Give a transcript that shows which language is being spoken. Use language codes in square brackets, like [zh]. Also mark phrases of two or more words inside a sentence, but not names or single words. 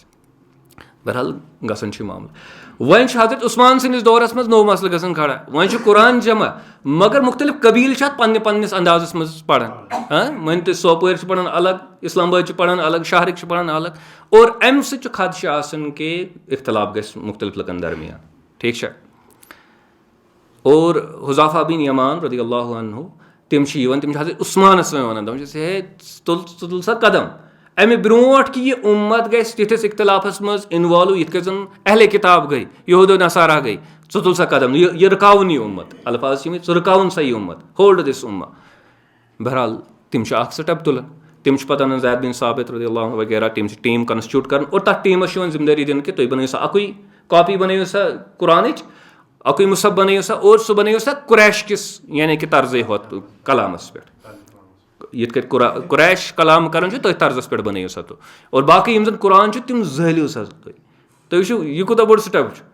[ks] بہرحال گژھان چھُ یہِ معاملہٕ. وۄنۍ چھُ حضرت عثمان سٕنٛدِس دورس منٛز نوٚو مسلہٕ گژھان کھڑا, وۄنۍ چھُ قرآن جمع مگر مُختٔلِف قبیٖل چھِ اَتھ پننِس اندازس منٛز پران. مٲنِو تُہۍ سوپورِ چھِ پران الگ, اسلام آباد چھِ پران الگ, شہرٕکۍ چھِ پران الگ, اور اَمہِ سۭتۍ چھُ خدشہٕ آسان کہِ اختلاف گژھِ مُختٔلِف لُکن درمیان. ٹھیٖک چھا؟ اور حذافہ بن یمان [ar] رضی اللہ عنہ [ks] تِم چھِ یِوان, تِم چھِ حضرت عثمانس وَنان, دَپان چھِس ہے ژٕ تُل سا قدم اَمہِ برونٛٹھ کہِ یہِ اُمت گژھِ تِتھِس اختلافس منٛز اِنوالو یِتھ کٔنۍ زن اہلِ کِتاب گٔے, یہوٗد و نصارا گٔے, ژٕ تُل سا قدم, یہِ رُکاوُن یہِ اُمت. الفاظ چھِ یِمے, ژٕ رُکاوُن سا یہِ اُمت, [en] hold this [ks] اُمت. بہرحال تِم چھِ اکھ سِٹٮ۪پ تُلان, تِم چھِ پتہٕ انان زید بن ثابت [ar] رضی اللہ عنہ [ks] وغیرہ, تِم چھِ [en] team constitute [ks] کران, اور تتھ ٹیٖمس چھِ یِوان ذمہٕ دٲری دِنہٕ کہِ تُہۍ بنٲیِو سا اکُے کاپی, بنٲیِو سا قرآنٕچ اکُے مُصحف بنٲیِو سا, اور سُہ بنٲیِو سا قریش کِس یعنی کہِ طرزے ہوت کلامس پٮ۪ٹھ, یِتھ کٔنۍ قریش کلام کران چھُ تٔتھۍ طرزس پٮ۪ٹھ بنٲیِو سا تُہۍ. اور باقٕے یِم زن قرآن چھُ تِم زٲلِو سا تُہۍ وٕچھِو یہِ کوٗتاہ بوٚڑ سِٹٮ۪پ چھُ.